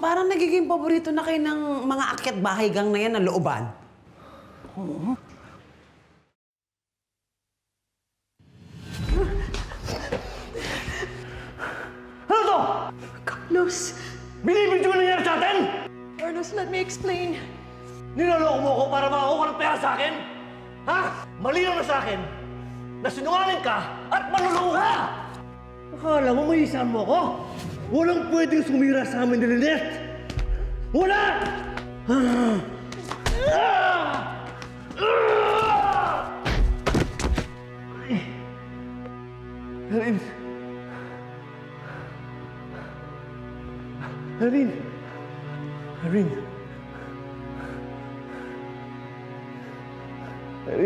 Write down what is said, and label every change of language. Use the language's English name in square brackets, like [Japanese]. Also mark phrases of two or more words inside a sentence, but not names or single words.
[Filipino] Parang nagiging paborito na kayo ng mga akyat bahay gang na yan na looban. Oo. Ano to? Carlos! Binibidyo na nangyari sa atin? Carlos, [English] let me explain. [Filipino] Niloloko mo ko para makakuha ng pera sa akin? Ha? Malinaw na sa akin na sinungaling ka at manluloko ka! Akala mo maisaan mo ko? Walang pwedeng sumira sa amin ni Lynette! Wala! Harin! Harin! Harin! Harin!